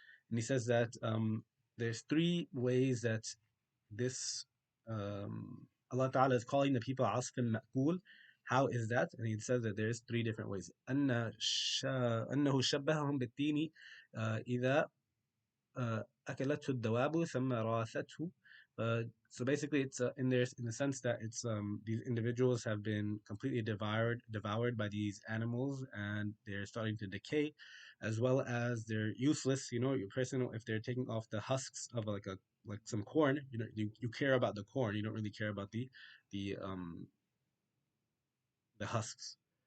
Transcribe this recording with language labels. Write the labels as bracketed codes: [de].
[en] And he says that there's three ways that this Allah Ta'ala is calling the people asf ma'kul. How is that? And he says that there's three different ways. [ar] أنه شبههم بالتين إذا أكلته الدواب ثم راثته. [en] So basically, it's in the sense that it's these individuals have been completely devoured by these animals, and they're starting to decay, as well as they're useless. You know, your person, if they're taking off the husks of like some corn, you know, you care about the corn, you don't really care about the um the husks.